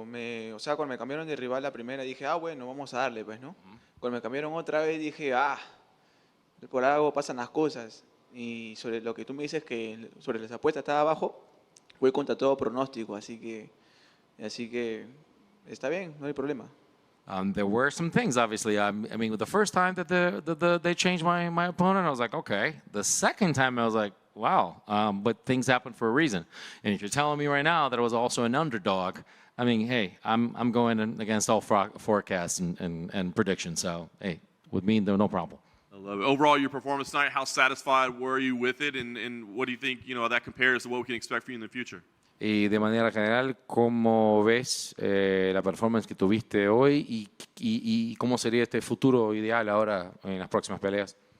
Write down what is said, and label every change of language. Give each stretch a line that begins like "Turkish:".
Spanish: O sea, cuando me cambiaron de rival la primera, dije, bueno, vamos a darle, pues, ¿no? Cuando me cambiaron otra vez, dije, por algo pasan las cosas. Y sobre lo que tú me dices, que sobre las apuestas estaba abajo, voy contra todo pronóstico, así que está bien, no hay problema.
English: There were some things, obviously. I mean, the first time that they changed my opponent, I was like, okay. The second time, I was like, wow. But things happen for a reason. And if you're telling me right now that I was also an underdog, I mean, hey, I'm going against all forecasts and predictions. So, hey, with me, no problem. I love it. Overall, your performance tonight, how satisfied were you with it? And what do you think, that compares to what we can expect from you in the future?
Spanish: Y de manera general, ¿cómo ves la performance que tuviste hoy y cómo sería este futuro ideal ahora en las próximas peleas?